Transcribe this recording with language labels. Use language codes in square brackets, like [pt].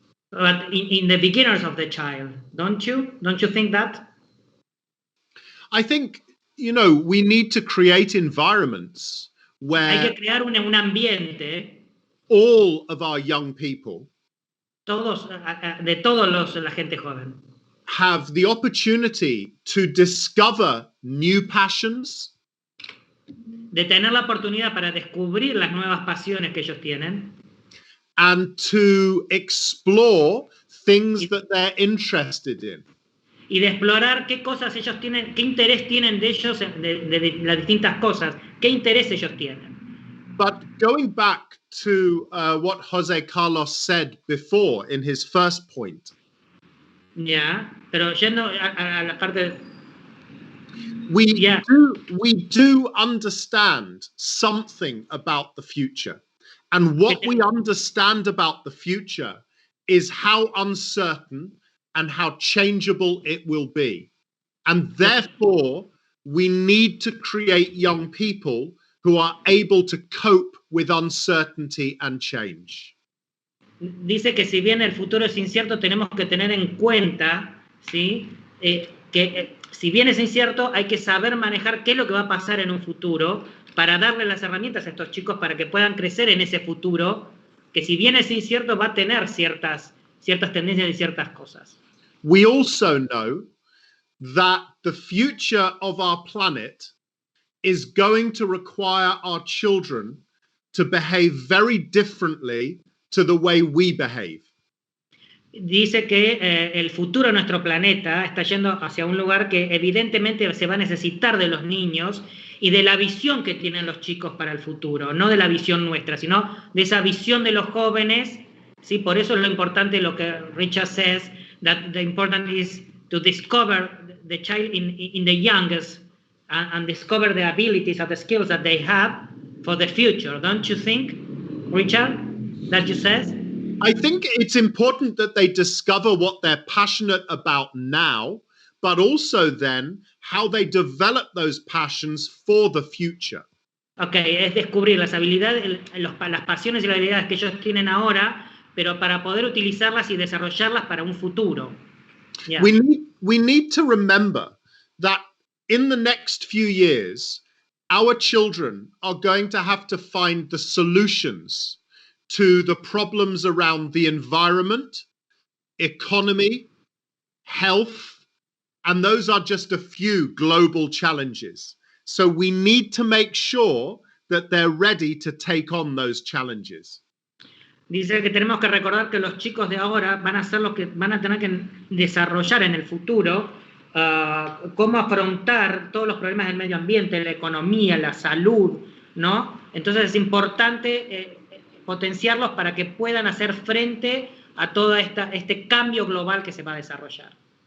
[en] But in the beginners of the child, don't you think that? I think, we need to create environments where [es] hay que crear un ambiente, [en] all of our young people, [es] de todos la gente joven, [en] have the opportunity to discover new passions, [es] de tener la oportunidad para descubrir las nuevas pasiones que ellos tienen, [en] and to explore things that they're interested in. [es] Y de explorar qué cosas ellos tienen, qué interés tienen de ellos, de las distintas cosas, qué interés ellos tienen. [en] But going back to what José Carlos said before in his first point. [es] Ya, pero yendo a la parte. [en] We do understand something about the future. And what we understand about the future is how uncertain and how changeable it will be. And therefore, we need to create young people who are able to cope with uncertainty and change. [es] Dice que si bien el futuro es incierto, tenemos que tener en cuenta, ¿sí? Que si bien es incierto, hay que saber manejar qué es lo que va a pasar en un futuro para darle las herramientas a estos chicos para que puedan crecer en ese futuro, que si bien es incierto, va a tener ciertas tendencias y ciertas cosas. [en] We also know that the future of our planet is going to require our children to behave very differently to the way we behave. [es] Dice que el futuro de nuestro planeta está yendo hacia un lugar que evidentemente se va a necesitar de los niños y de la visión que tienen los chicos para el futuro, no de la visión nuestra, sino de esa visión de los jóvenes, ¿sí? Por eso es lo importante lo que Richard [en] says, that the important is to discover the child in the youngest and discover the abilities and the skills that they have for the future. Don't you think, Richard, that you says? I think it's important that they discover what they're passionate about now, but also then how they develop those passions for the future. [es] Okay, es descubrir las habilidades, las pasiones y las habilidades que ellos tienen ahora, pero para poder utilizarlas y desarrollarlas para un futuro. [en] Yeah. We need to remember that in the next few years, our children are going to have to find the solutions to the problems around the environment, economy, health, and those are just a few global challenges. So we need to make sure that they're ready to take on those challenges. [es] Dice que tenemos que recordar que los chicos de ahora van a ser los que van a tener que desarrollar en el futuro cómo afrontar todos los problemas del medio ambiente, la economía, la salud, ¿no? Entonces es importante potenciarlos para que puedan hacer frente a todo este cambio global que se va a desarrollar.